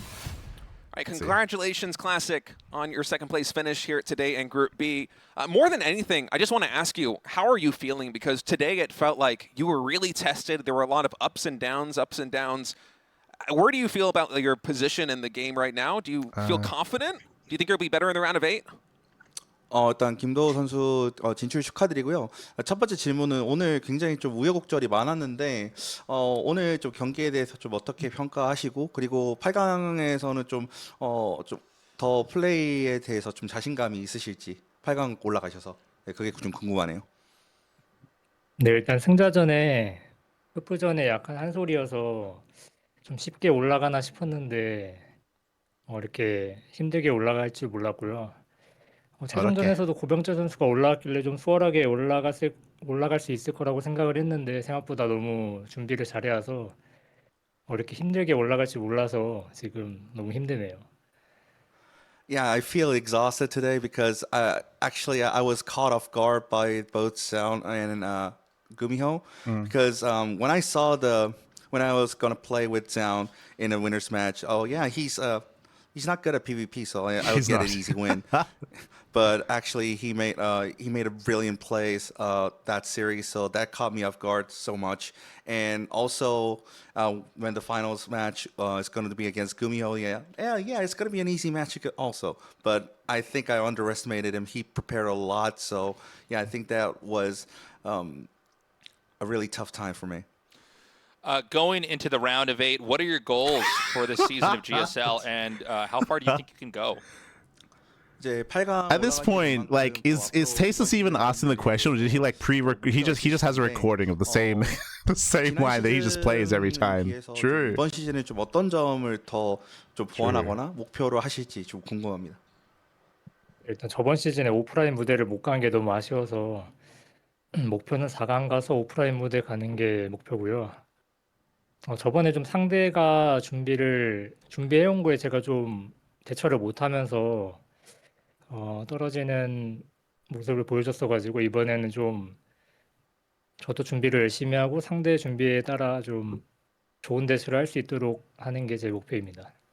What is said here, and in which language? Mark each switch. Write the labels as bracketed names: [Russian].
[English] All right, congratulations, Classic, on your second place finish here today in Group B. More than anything, I just want to ask you, how are you feeling? Because today it felt like you were really tested. There were a lot of ups and downs. Where do you feel about your position in the game right now? Do you feel confident? Do you think you'll be better in the round of 8? [Korean] 일단 김도호 선수 진출 축하드리고요. 첫 번째 질문은 오늘 굉장히 좀 우여곡절이 많았는데 오늘 좀 경기에 대해서 좀 어떻게 평가하시고 그리고 8강에서는 좀 더 플레이에 대해서 좀 자신감이 있으실지 8강 올라가셔서 그게 좀 궁금하네요. 네, 일단 승자전에 끝부전에 약간 한 소리여서 좀 쉽게 올라가나 싶었는데 이렇게 힘들게 올라갈 줄 몰랐고요. 최종전에서도 고병재 선수가 올라왔길래 좀 수월하게 올라갈 수 있을 거라고 생각을 했는데 생각보다 너무 준비를 잘해와서 이렇게 힘들게 올라갈 줄 몰라서 지금 너무 힘드네요. [English] Yeah, I feel exhausted today because actually I was caught off guard by both Sound and GuMiho because when I saw when I was gonna play with Sound in a winners match, he's not good at PvP, so I would get an easy win. But actually, he made a brilliant plays that series, so that caught me off guard so much. And also, when the finals match is going to be against GuMiho, it's going to be an easy match also. But I think I underestimated him. He prepared a lot, so I think that was a really tough time for me. Going into the round of 8, what are your goals for this season of GSL, and how far do you think you can go? At this point, like, is Tasteless even asking the question, or did he like he just has a recording of the same line that he just plays every time? True. [Korean] 이번 시즌에 좀 어떤 점을 더 좀 보완하거나 목표로 하실지 좀 궁금합니다. 일단 저번 시즌에 오프라인 무대를 못 간 게 너무 아쉬워서 목표는 4강 가서 오프라인 무대 가는 게 목표고요. 저번에 좀 상대가 준비해온 거에 제가 좀 대처를 못하면서 떨어지는 모습을 보여줬어가지고 이번에는 좀 저도 준비를 열심히 하고 상대 준비에 따라 좀 좋은 대처를 할 수 있도록 하는 게 제 목표입니다.